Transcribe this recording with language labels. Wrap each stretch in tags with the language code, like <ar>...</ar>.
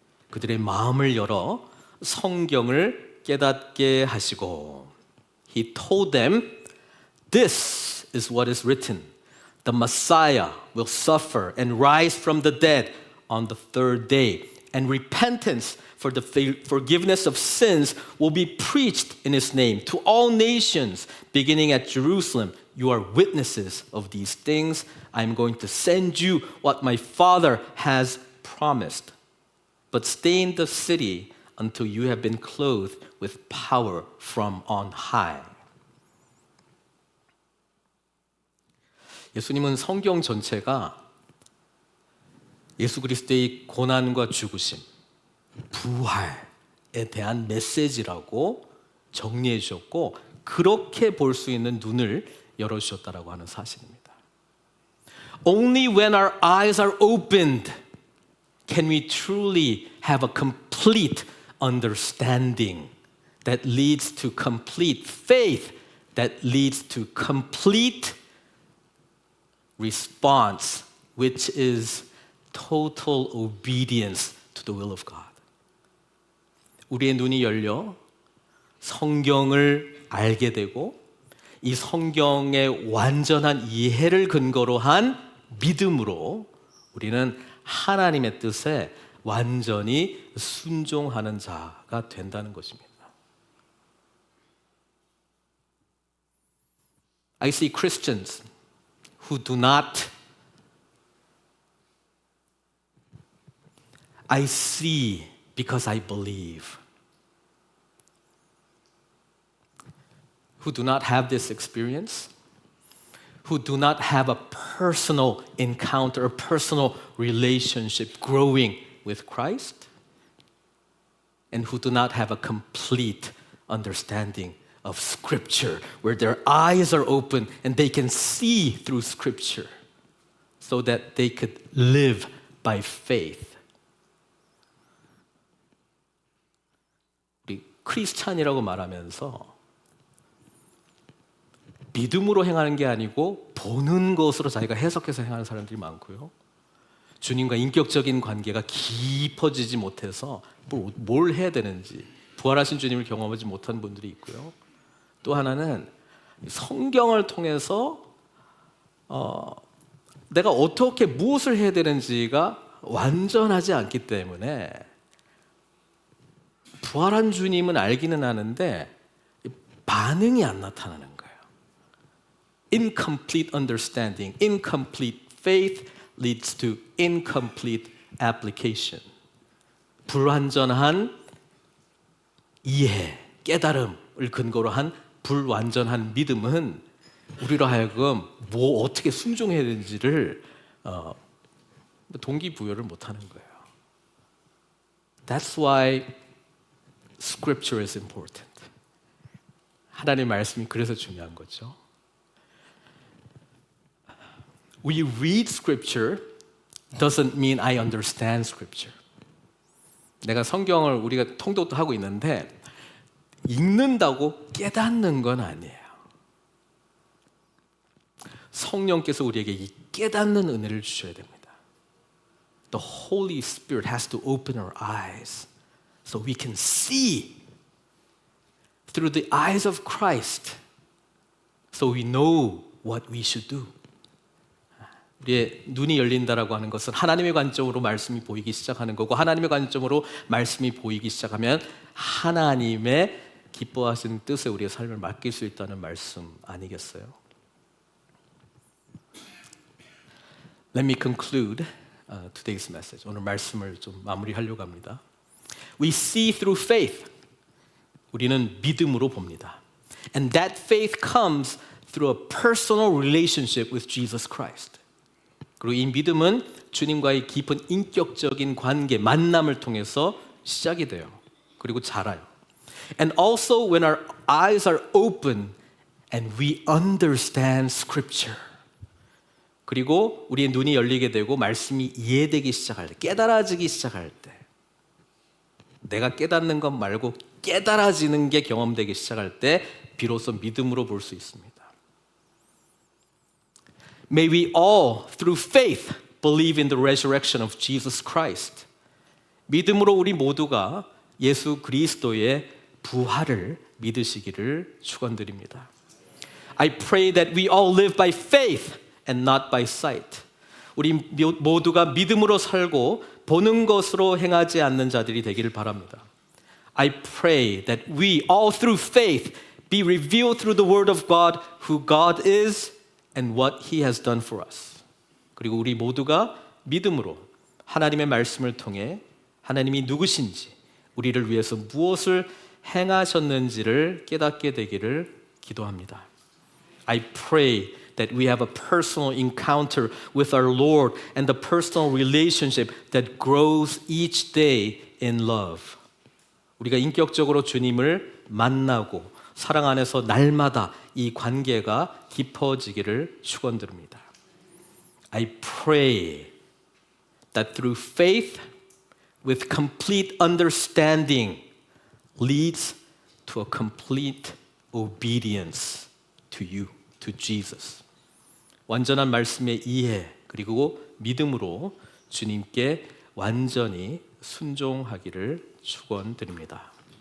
<ko>그들의 마음을 열어 성경을 깨닫게 하시고.</ko> <en>He told them, "This is what is written. The Messiah will suffer and rise from the dead on the third day. And repentance for the forgiveness of sins will be preached in his name to all nations, beginning at Jerusalem. You are witnesses of these things. I am going to send you what my Father has promised. But stay in the city until you have been clothed with power from on high.</en> <ko>예수님은 성경 전체가 예수 그리스도의 고난과 죽으심, 부활에 대한 메시지라고 정리해 주셨고 그렇게 볼 수 있는 눈을 열어주셨다라고 하는 사실입니다.</ko> <en>Only when our eyes are opened can we truly have a complete understanding that leads to complete faith, that leads to complete response, which is total obedience to the will of God.</en> <ko>우리의 눈이 열려 성경을 알게 되고 이 성경의 완전한 이해를 근거로 한 믿음으로 우리는 하나님의 뜻에 완전히 순종하는 자가 된다는 것입니다.</ko> <en>I see Christians who do not I see because I believe. Who do not have this experience, who do not have a personal encounter, a personal relationship growing with Christ, and who do not have a complete understanding of Scripture, where their eyes are open and they can see through Scripture so that they could live by faith.</en> <ko>우리 크리스찬이라고 말하면서 믿음으로 행하는 게 아니고 보는 것으로 자기가 해석해서 행하는 사람들이 많고요. 주님과 인격적인 관계가 깊어지지 못해서 뭘 해야 되는지 부활하신 주님을 경험하지 못한 분들이 있고요. 또 하나는 성경을 통해서 내가 어떻게 무엇을 해야 되는지가 완전하지 않기 때문에 부활한 주님은 알기는 하는데 반응이 안 나타나는 거예요.</ko> <en>Incomplete understanding, incomplete faith leads to incomplete application.</en> <ko>불완전한 이해, 깨달음을 근거로 한 불완전한 믿음은 우리로 하여금 어떻게 순종해야 되는지를 동기부여를 못하는 거예요.</ko> <en>That's why Scripture is important.</en> <ko>하나님의 말씀이 그래서 중요한 거죠.</ko> <en>We read Scripture doesn't mean I understand Scripture.</en> <ko>내가 성경을 우리가 통독도 하고 있는데 읽는다고 깨닫는 건 아니에요. 성령께서 우리에게 이 깨닫는 은혜를 주셔야 됩니다.</ko> <en>The Holy Spirit has to open our eyes so we can see through the eyes of Christ so we know what we should do.</en> <ko>우리의 눈이 열린다라고 하는 것은 하나님의 관점으로 말씀이 보이기 시작하는 거고 하나님의 관점으로 말씀이 보이기 시작하면 하나님의 기뻐하시는 뜻에 우리의 삶을 맡길 수 있다는 말씀 아니겠어요?</ko> <en>Let me conclude today's message.</en> <ko>오늘 말씀을 좀 마무리하려고 합니다.</ko> <en>We see through faith.</en> <ko>우리는 믿음으로 봅니다.</ko> <en>And that faith comes through a personal relationship with Jesus Christ.</en> <ko>그리고 이 믿음은 주님과의 깊은 인격적인 관계, 만남을 통해서 시작이 돼요. 그리고 자라요.</ko> <en>And also when our eyes are open and we understand Scripture.</en> <ko>그리고 우리의 눈이 열리게 되고 말씀이 이해되기 시작할 때, 깨달아지기 시작할 때 내가 깨닫는 것 말고 깨달아지는 게 경험되기 시작할 때 비로소 믿음으로 볼 수 있습니다.</ko> <en>May we all, through faith, believe in the resurrection of Jesus Christ.</en> <ko>믿음으로 우리 모두가 예수 그리스도의 부활을 믿으시기를 축원드립니다.</ko> <en>I pray that we all live by faith and not by sight.</en> <ko>우리 모두가 믿음으로 살고 보는 것으로 행하지 않는 자들이 되기를 바랍니다.</ko> <en>I pray that we all through faith be revealed through the word of God who God is and what he has done for us.</en> <ko>그리고 우리 모두가 믿음으로 하나님의 말씀을 통해 하나님이 누구신지, 우리를 위해서 무엇을 행하셨는지를 깨닫게 되기를 기도합니다.</ko> <en>I pray that we have a personal encounter with our Lord and the personal relationship that grows each day in love.</en> <ko>우리가 인격적으로 주님을 만나고 사랑 안에서 날마다 이 관계가 깊어지기를 축원드립니다.</ko> <en>I pray that through faith with complete understanding leads to a complete obedience to you, to Jesus.</en> <ko>완전한 말씀의 이해 그리고 믿음으로 주님께 완전히 순종하기를 축원드립니다.</ko>